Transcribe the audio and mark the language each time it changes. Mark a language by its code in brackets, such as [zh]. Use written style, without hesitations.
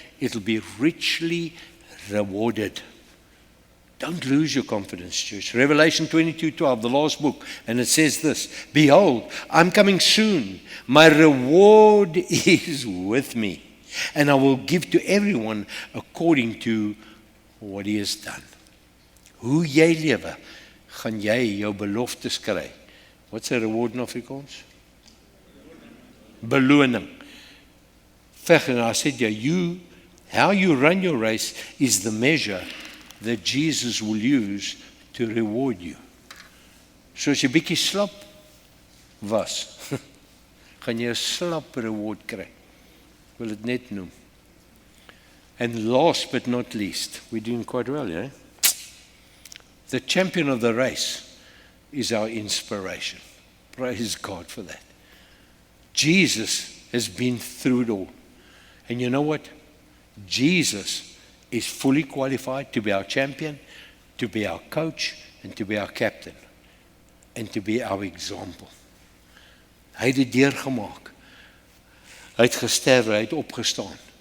[en] It'll be richly rewarded. Don't lose your confidence, church. Revelation 22:12, the last book, and it says this, behold, I'm coming soon. My reward is with me, and I will give to everyone according to what he has done. [af] Hoe jy lewe, gaan jy jou beloftes kry. [en] What's a reward in Afrikaans? Beloning. And I said, how you run your race is the measure that Jesus will use to reward you. [af] So as jy bietjie slap was, gaan jy 'n slap reward kry. Ek wil dit net noem. [en] And last but not least, we're doing quite well, yeah? The champion of the race is our inspiration. Praise God for that. Jesus has been through it all. And you know what? Jesus is fully qualified to be our champion, to be our coach, and to be our captain, and to be our example. [af] Hy het dit deurgemaak. Hy het gesterwe, hy het opgestaan.